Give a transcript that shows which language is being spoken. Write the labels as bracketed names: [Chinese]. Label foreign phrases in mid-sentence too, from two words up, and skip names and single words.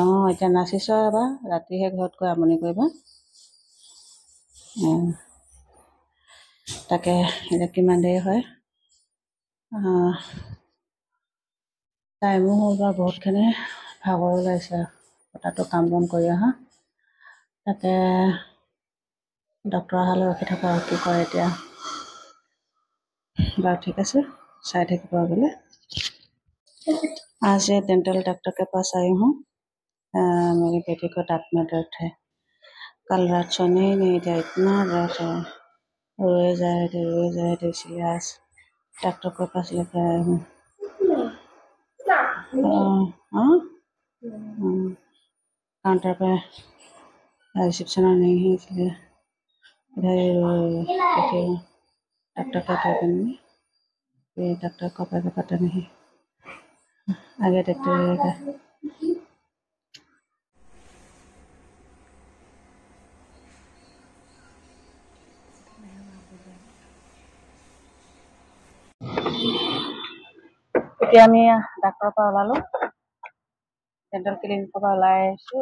[Assamese] এতিয়া নাচিছোঁ এবাৰ, ৰাতিহে ঘৰত গৈ আমনি কৰিবা। তাকে এতিয়া কিমান দেৰি হয়, টাইমো হ'ল বাৰু বহুতখিনি, ভাগৰ ওলাইছে তাতো কাম বন কৰি অহা। তাকে ডক্তৰ অহালৈ ৰখি থকা আৰু কি কৰে এতিয়া। বাৰু ঠিক আছে, চাই থাকিব বোলে। [Hindi] आज डेंटल डॉक्टर के पास आई हूँ। मेरी बेटी को दांत में दर्द है। कल रात सोने ही नहीं दिया, इतना दर्द है, रोए जा रहे थे इसलिए आज डॉक्टर के पास लेकर आई हूँ। काउंटर पे रिसेप्शन नहीं है इसलिए इधर देखिए डॉक्टर का कैबिन में, ये डॉक्टर को पता नहीं, आगे देखते रहिएगा। [Assamese] এতিয়া আমি ডাক্তৰৰ পৰা ওলালোঁ, ডেণ্টেল ক্লিনিকৰ পৰা ওলাই আহিছোঁ।